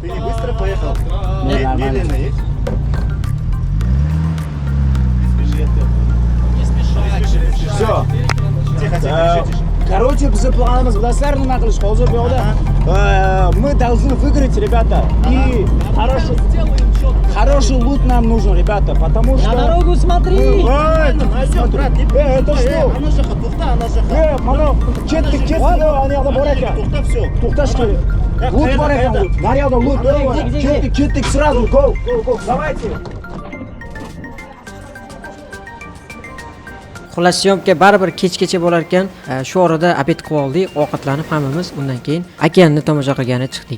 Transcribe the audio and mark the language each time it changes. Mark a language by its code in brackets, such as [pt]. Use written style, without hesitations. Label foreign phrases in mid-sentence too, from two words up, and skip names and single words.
[ru] Ты не быстро поехал? Медленно есть? Все. Тихо. Короче, [uz] biz planimiz bilasizlar nima qilish hozir bu yoqda [ru] мы должны выиграть, ребята. И хороший лут нам нужен, ребята, потому что... На дорогу смотри! Найдем, брат, не это что? Она же тухта, она же [uz] Mana ketdik, ана yoqda bor ekan. [ru] тухта, все. [uz] To'xtash kerak. Lut bor ekan. Naryoqda lut. Ketdik, сразу. Go. [ru] Давайте. [uz] Xullas syomka baribir kechgacha bo'lar ekan. Shu orada obed qilib oldik, ovqatlanib hammamiz. Undan keyin okeanni tomosha qilgani chiqdik.